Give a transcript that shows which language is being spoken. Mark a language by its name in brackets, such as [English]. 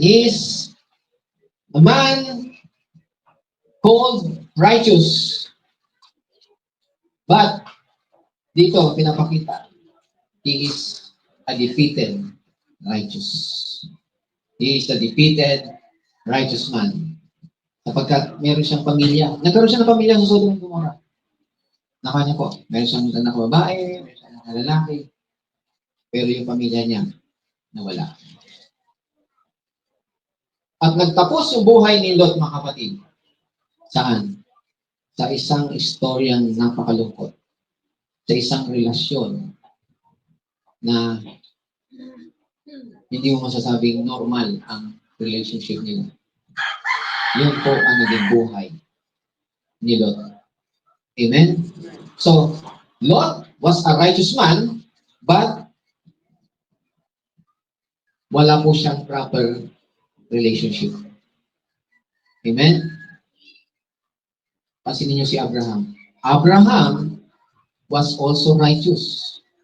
[English] He is a man called righteous. But, [Filipino] dito, pinapakita, [English] he is a defeated righteous. He is a defeated righteous man. [Filipino] Sapagkat meron siyang pamilya. Nagkaroon siya ng pamilya sa Sodom and Gomorrah. Nakanya po, meron siyang anak na babae, meron siyang anak na lalaki, pero yung pamilya niya, nawala. At nagtapos yung buhay ni Lot, mga kapatid. Saan? Sa isang istoryang napakalungkot. Sa isang relasyon na hindi mo masasabing normal ang relationship nila. Yun po ang naging buhay ni Lot. Amen? [English] So, Lot was a righteous man, but [Filipino] wala po siyang [English] proper relationship. Amen? [Filipino] Pansinin niyo si Abraham. [English] Abraham was also righteous.